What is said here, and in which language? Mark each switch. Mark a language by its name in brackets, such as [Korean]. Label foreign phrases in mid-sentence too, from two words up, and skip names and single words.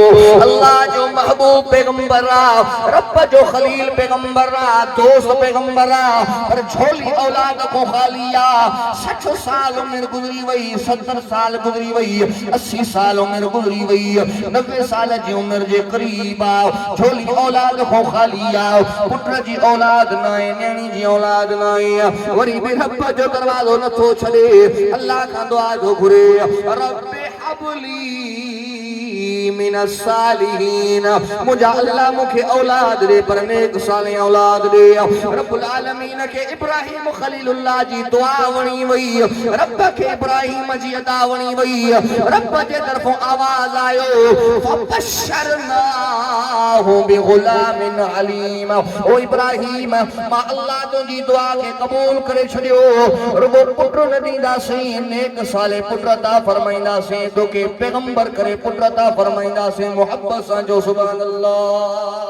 [Sindhi] अल्लाह जो महबूब पैगंबर रब जो खलील पैगंबर दोस्त पैगंबर पर झोली औलाद को खालिया 60 साल उम्र गुजरी वही 70 साल गुजरी वही 80 साल उम्र गुजरी वही 90 साल जी उम्र जे करीब झोली औलाद को खालिया पुत्र जी औलाद नाए न्याणी जी औलाद नाए वरी भी रब जो दरवाजो न थो छड़े अल्लाह का दुआ जो घुरे [Arabic] رب هب لي من الصالحين [Sindhi] मुझे अल्लाह मुखे औलाद दे पर नेक साले औलाद दे [Arabic] رب العالمين [Sindhi] के इब्राहिम खलीलुल्लाह जी दुआ वणी वई रब के इब्राहिम जी अदा वणी वई रब जे तरफों आवाज आयो [Arabic] فبشرناه بغلام حليم [Sindhi] ओ इब्राहिम मां अल्लाह तुंजी दुआ के कबूल करे छड़ियो रुगो पुत्र न दींदा से नेक साले पुत्र ता फरमाइंदा से तो के पैगंबर करे पुत्र ता फरमाइंदा से मोहब्बत सा जो [Arabic] سبحان الله